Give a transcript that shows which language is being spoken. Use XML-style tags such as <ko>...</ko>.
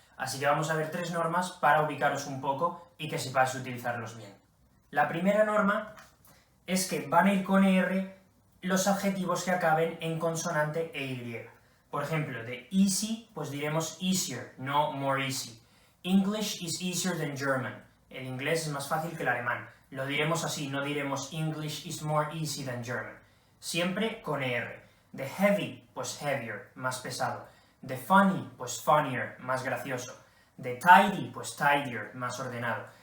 <es>Así que vamos a ver 3 normas para ubicaros un poco y que sepáis utilizarlos bien. La primera norma es que van a ir con er los adjetivos que acaben en consonante e y. Por ejemplo, de easy, pues diremos easier, no more easy.</es> <en>English is easier than German.</en> <es>El inglés es más fácil que el alemán. Lo diremos así, no diremos</es> <en>English is more easy than German.</en> <es>Siempre con er. De heavy, pues heavier, más pesado. De funny, pues funnier, más gracioso. De tidy, pues tidier, más ordenado.</es>